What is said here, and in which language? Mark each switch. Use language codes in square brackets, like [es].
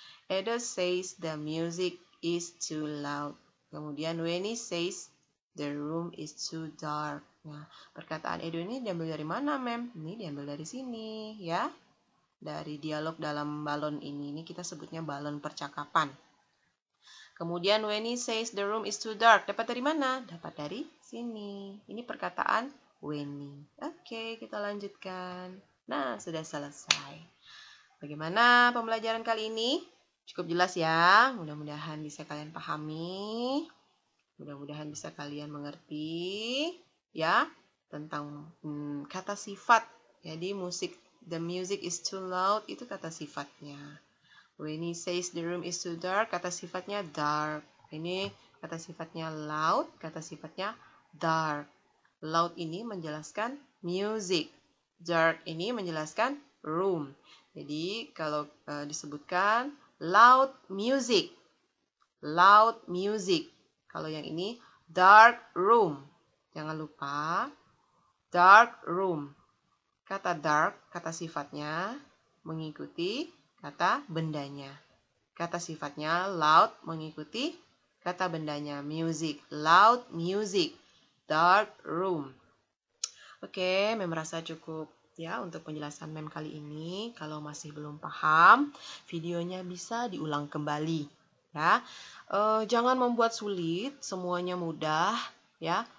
[en] Edo says the music is too loud. [id] Kemudian [en] Weni says the room is too dark. [id] Nah, perkataan Edo ini diambil dari mana, Mem? Ini diambil dari sini, ya. Dari dialog dalam balon ini. Ini kita sebutnya balon percakapan. Kemudian [en] Weni says the room is too dark. [id] Dapat dari mana? Dapat dari sini. Ini perkataan Winnie. Oke, kita lanjutkan. Nah, sudah selesai. Bagaimana pembelajaran kali ini? Cukup jelas ya. Mudah-mudahan bisa kalian pahami. Mudah-mudahan bisa kalian mengerti ya tentang kata sifat. Jadi [en] the music is too loud [id] itu kata sifatnya. [en] When he says the room is too dark, [id] kata sifatnya [en] dark. [id] Ini kata sifatnya loud, kata sifatnya dark. Loud ini menjelaskan music. Dark ini menjelaskan room. Jadi kalau disebutkan loud music. [en] Loud music. [id] Kalau yang ini [en] dark room. [id] Jangan lupa dark room. Kata dark, kata sifatnya mengikuti kata bendanya. Kata sifatnya loud mengikuti kata bendanya. [en] Music, loud music, dark room. [id] Oke, Mem merasa cukup ya untuk penjelasan Mem kali ini. Kalau masih belum paham, videonya bisa diulang kembali. Ya, jangan membuat sulit, semuanya mudah ya.